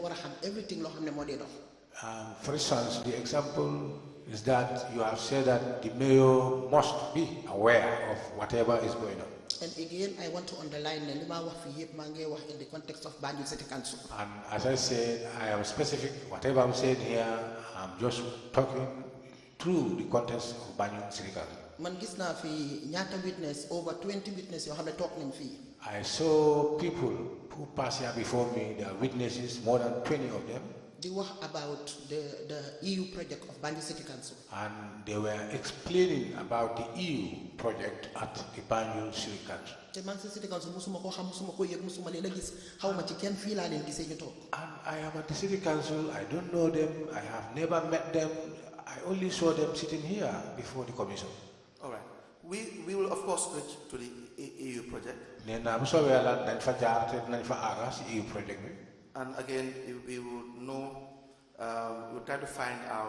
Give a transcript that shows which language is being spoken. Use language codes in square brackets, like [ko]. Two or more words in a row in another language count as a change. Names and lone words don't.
[en] For instance, the example is that you have said that the mayor must be aware of whatever is going on. And again, I want to underline in the context of Banjul City Council. And as I said, I am specific. Whatever I'm saying here, I'm just talking through the context of Banjul City Council. [wo] Man gis na fi ñaata witness, [en] over 20 witness [wo] yoo xam ne toog nañ fii. [en] I saw people who passed here before me. There are witnesses, more than 20 of them. They were about the EU project of Banjul City Council. And they were explaining about the EU project at the Banjul City Council. [wo] The Banjul City Council musuma ko xam musuma ko yëg musuma leen a gis xawma ci kenn fii laa leen gisee ñu toog. [en] And I am at the City Council. I don't know them. I have never met them. I only saw them sitting here before the commission. All right. We will of course reach to the EU project. EU project. And again, we will know. We will try to find out.